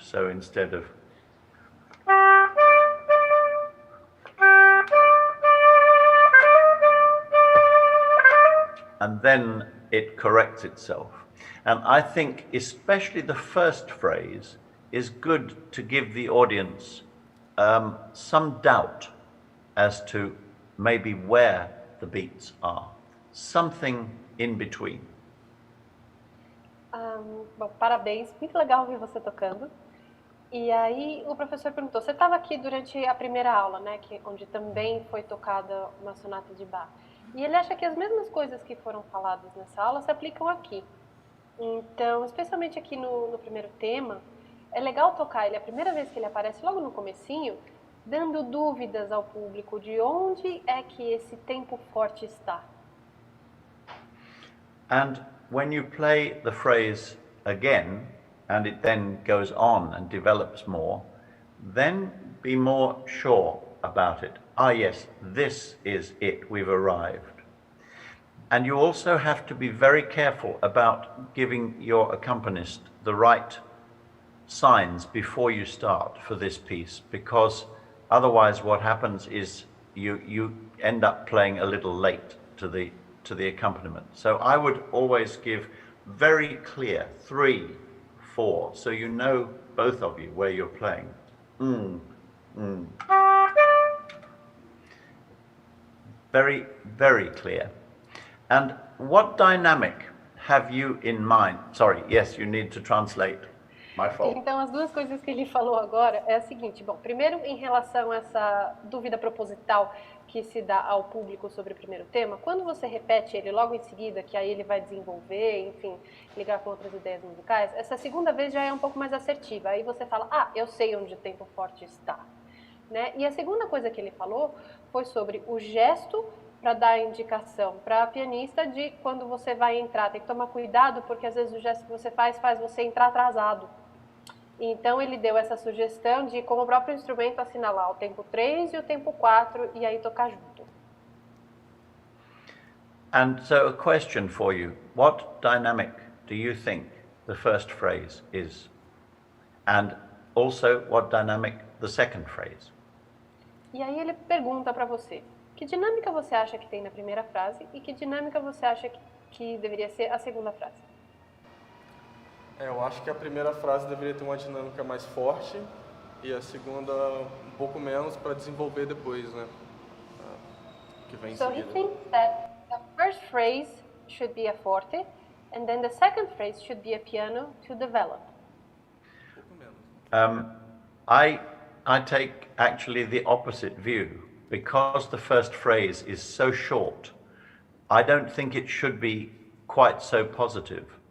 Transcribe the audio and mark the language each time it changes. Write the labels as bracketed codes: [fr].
[en] So instead of and then it corrects itself. And I think especially the first phrase is good to give the audience some doubt as to maybe where the beats are, something in between. [pt] Bom, parabéns, muito legal ouvir você tocando. E aí o professor perguntou, você estava aqui durante a primeira aula, né, onde também foi tocada uma sonata de Bach. E ele acha que as mesmas coisas que foram faladas nessa aula se aplicam aqui. Então, especialmente aqui no primeiro tema, é legal tocar ele, a primeira vez que ele aparece logo no comecinho, dando dúvidas ao público de onde é que esse tempo forte está. [en] And when you play the phrase again, and it then goes on and develops more, then be more sure about it. Ah, yes, this is it, we've arrived. And you also have to be very careful about giving your accompanist the right signs before you start for this piece, because otherwise what happens is you end up playing a little late to the accompaniment. So I would always give very clear 3, 4, so you know, both of you, where you're playing. Very, very clear. And what dynamic have you in mind? Sorry, yes, you need to translate. My fault. [pt] Então, as duas coisas que ele falou agora é a seguinte, bom, primeiro em relação a essa dúvida proposital que se dá ao público sobre o primeiro tema, quando você repete ele logo em seguida, que aí ele vai desenvolver, enfim, ligar com outras ideias musicais, essa segunda vez já é um pouco mais assertiva, aí você fala, ah, eu sei onde o tempo forte está, né? E a segunda coisa que ele falou foi sobre o gesto para dar a indicação para a pianista de quando você vai entrar, tem que tomar cuidado porque às vezes o gesto que você faz você entrar atrasado. Então ele deu essa sugestão de como o próprio instrumento assinalar o tempo 3 e o tempo 4 e aí tocar junto. [en] And so a question for you, what dynamic do you think the first phrase is? And also what dynamic the second phrase? [pt] E aí ele pergunta para você, que dinâmica você acha que tem na primeira frase e que dinâmica você acha que deveria ser a segunda frase? Eu acho que a primeira frase deveria ter uma dinâmica mais forte e a segunda um pouco menos para desenvolver depois, né? Que vem em [en] So [pt] seguida. [en] he thinks that the first phrase should be a forte and then the second phrase should be a piano to develop. [pt] Um pouco menos. [en] I take actually the opposite view. Because the first phrase is so short, I don't think it should be quite so positive.